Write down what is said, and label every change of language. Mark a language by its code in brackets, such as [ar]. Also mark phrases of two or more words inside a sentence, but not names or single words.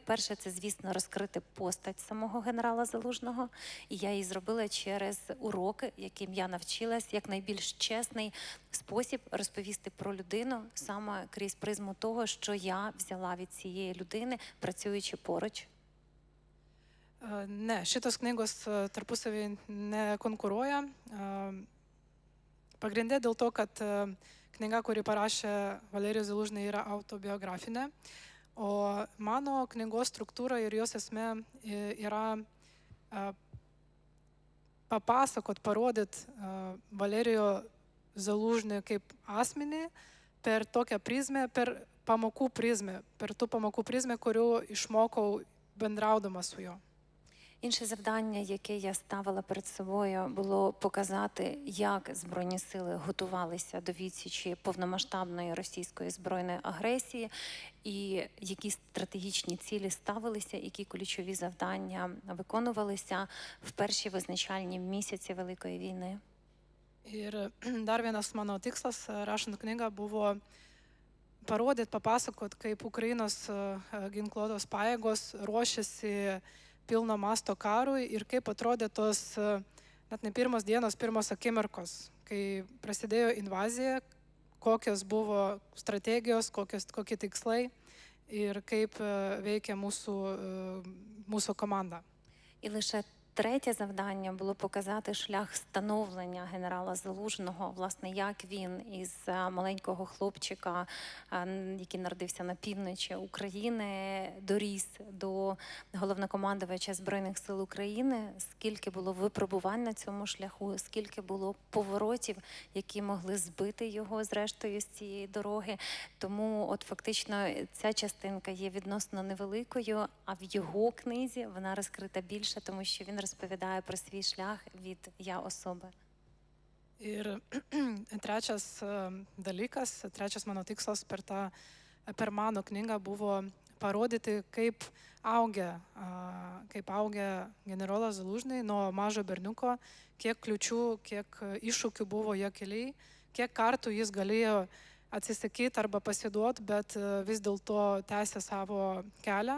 [uk] Перше, це, звісно, розкрити постать самого генерала Залужного. І я її зробила через уроки, яким я навчилась, як найбільш чесний спосіб розповісти про людину, саме крізь призму того, що я взяла від цієї людини, працюючи поруч. [lt] Ne, šitos knygos tarpusavį nekonkuruoja. Pagrindė dėl to, kad knyga, kuri parašė Valerijus Zalužny, yra autobiografinė, o mano knygos struktūra ir jos esmė yra papasakot, parodyt Valerijų Zalužny kaip asmenį per tokią prizmę, per pamokų prizmę, per tų pamokų prizmę, kurių išmokau bendraudama su juo. [uk] Інше завдання, яке я ставила перед собою, було показати, як Збройні сили готувалися до відсічі повномасштабної російської збройної агресії, і які стратегічні цілі ставилися, які ключові завдання виконувалися в перші визначальні місяці Великої війни. [lt] Ir dar vienas mano tikslas, rašant knygą, buvo parodyti, papasakot, kaip Ukrainos ginkluotos pajėgos ruošiasi pilno masto karui ir kaip atrodė tos net ne pirmos dienos, pirmos akimirkos, kai prasidėjo invazija, kokios buvo strategijos, kokie tikslai ir kaip veikia mūsų komanda. [uk] І лише третє завдання було показати шлях становлення генерала Залужного, власне, як він із маленького хлопчика, який народився на півночі України, доріс до головнокомандувача Збройних сил України, скільки було випробувань на цьому шляху, скільки було поворотів, які могли збити його зрештою з цієї дороги. Тому от фактично ця частинка є відносно невеликою, а в його книзі вона розкрита більше, тому що він розповідає про свій шлях від я особи. [lt] Ir trečias dalykas, trečias mano tikslas per mano knygą buvo parodyti, kaip augę generolas Zalužny nuo mažo berniuko, kiek kliučių, kiek iššūkių buvo jo keliai, kiek kartų jis galėjo atsisakyti arba pasiduoti, bet vis dėlto tęsė savo kelią.